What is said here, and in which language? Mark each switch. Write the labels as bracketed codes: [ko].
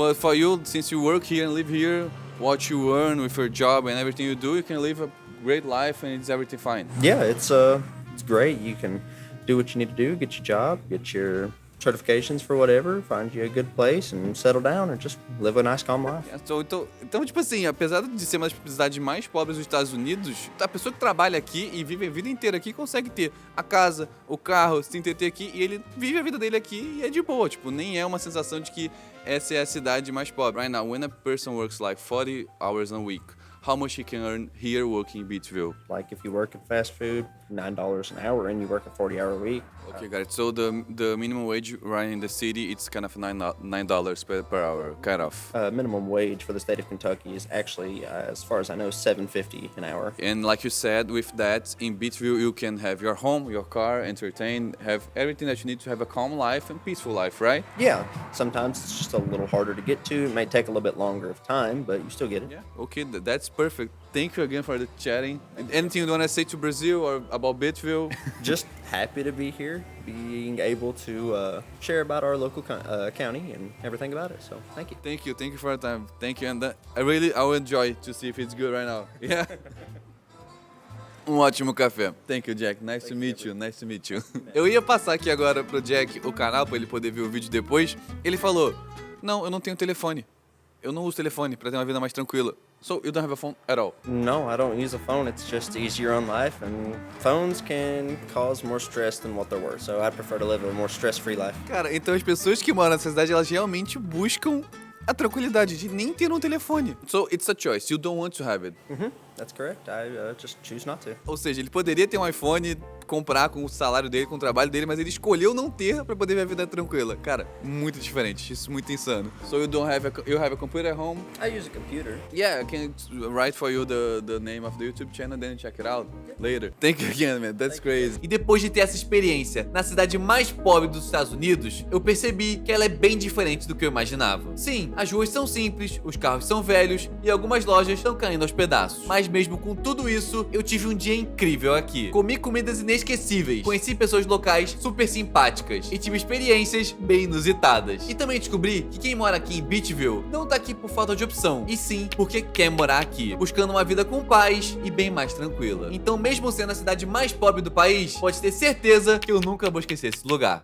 [en] But for you, since you work here and live here, what you earn with your job and everything you do, you can live a great life and it's everything fine. Yeah, it's great. You can do what you need to do, get your job, get your certifications for whatever, find you a good place and settle down and just live a nice, calm life. [pt] Então, tipo assim, apesar de ser uma das cidades mais pobres dos Estados Unidos, a pessoa que trabalha aqui e vive a vida inteira aqui consegue ter a casa, o carro, se entreter aqui e ele vive a vida dele aqui e é de boa. Tipo, nem é uma sensação de que essa é a cidade mais pobre. [en] Right now, when a person works like 40 hours a week, how much he can earn here working in Beachville. Like if you work in fast food, $9 an hour, and you work a 40-hour week. Okay, got it. So the minimum wage right in the city, it's kind of $9 per hour, kind of. Minimum wage for the state of Kentucky is actually, as far as I know, $7.50 an hour. And like you said, with that, in Beachville, you can have your home, your car, entertain, have everything that you need to have a calm life and peaceful life, right? Yeah, sometimes it's just a little harder to get to. It may take a little bit longer of time, but you still get it. Yeah. Okay, that's perfect. Thank you again for the chatting. Anything you want to say to Brazil or about Beachville? Just happy to be here, being able to share about our local county and everything about it. So thank you. Thank you for your time. Thank you, and I will enjoy to see if it's good right now. Yeah. [pt] Ótimo café. [en] Thank you, Jack. Nice to meet you. Nice to meet you. [pt] Eu ia passar aqui agora pro Jack o canal pra ele poder ver o vídeo depois. Ele falou: "Não, eu não tenho telefone. Eu não uso telefone pra ter uma vida mais tranquila. [en] So you don't have a phone at all?" No, I don't use a phone. It's just easier on life, and phones can cause more stress than what they're worth. So I prefer to live a more stress-free life. [pt] Cara, então as pessoas que moram nessa cidade, elas realmente buscam a tranquilidade de nem ter um telefone. [en] So it's a choice. You don't want to have it. That's correct. I just choose not to. [pt] Ou seja, ele poderia ter um iPhone, comprar com o salário dele, com o trabalho dele, mas ele escolheu não ter pra poder ver a vida tranquila. Cara, muito diferente. Isso é muito insano. [en] So you have a computer at home? I use a computer. Yeah, I can write for you the name of the YouTube channel, then check it out later. Thank you again, man. That's crazy. [pt] E depois de ter essa experiência na cidade mais pobre dos Estados Unidos, eu percebi que ela é bem diferente do que eu imaginava. Sim, as ruas são simples, os carros são velhos e algumas lojas estão caindo aos pedaços. Mas mesmo com tudo isso, eu tive um dia incrível aqui. Comi comidas inesquecíveis, conheci pessoas locais super simpáticas e tive experiências bem inusitadas. E também descobri que quem mora aqui em Beachville não tá aqui por falta de opção, e sim porque quer morar aqui, buscando uma vida com paz e bem mais tranquila. Então, mesmo sendo a cidade mais pobre do país, pode ter certeza que eu nunca vou esquecer esse lugar.